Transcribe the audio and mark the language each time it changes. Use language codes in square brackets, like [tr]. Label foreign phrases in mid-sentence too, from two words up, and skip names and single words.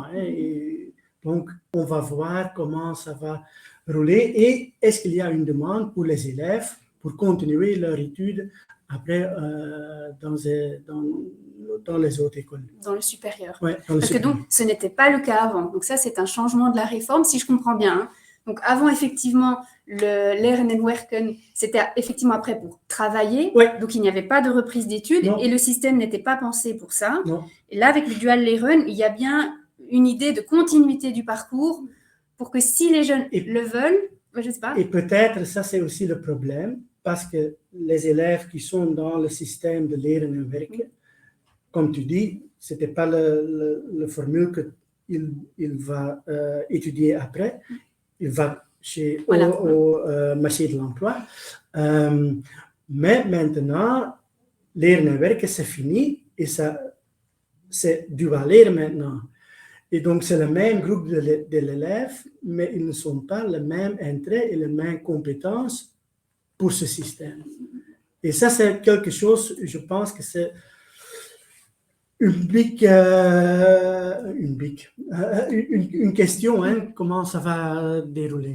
[fr] Hein, et donc, on va voir comment ça va rouler et est-ce qu'il y a une demande pour les élèves pour continuer leur étude après dans les autres écoles. Dans le supérieur. Ouais, Parce que donc, ce n'était pas le cas avant. Donc ça, c'est un changement de la réforme, si je comprends bien. Hein. Donc avant, effectivement, le [nl] leren en werken, [fr] c'était effectivement après pour travailler. Ouais. Donc il n'y avait pas de reprise d'études et le système n'était pas pensé pour ça. Non. Et là, avec le [nl] dual leren, [fr] il y a bien une idée de continuité du parcours pour que si les jeunes le veulent, je ne sais pas. Et peut-être, ça c'est aussi le problème, parce que les élèves qui sont dans le système de [nl] leren en werken, [fr] comme tu dis, ce n'était pas la formule qu'il va étudier après. Il va au marché de l'emploi. Mais maintenant, [nl] leren en werken, [fr] c'est fini et c'est [nl] dual leren [fr] maintenant. Et donc, c'est le même groupe d'élèves, mais ils ne sont pas le même intérêt et les mêmes compétences pour ce système. Et ça, c'est quelque chose, je pense que c'est une question, hein, comment ça va dérouler.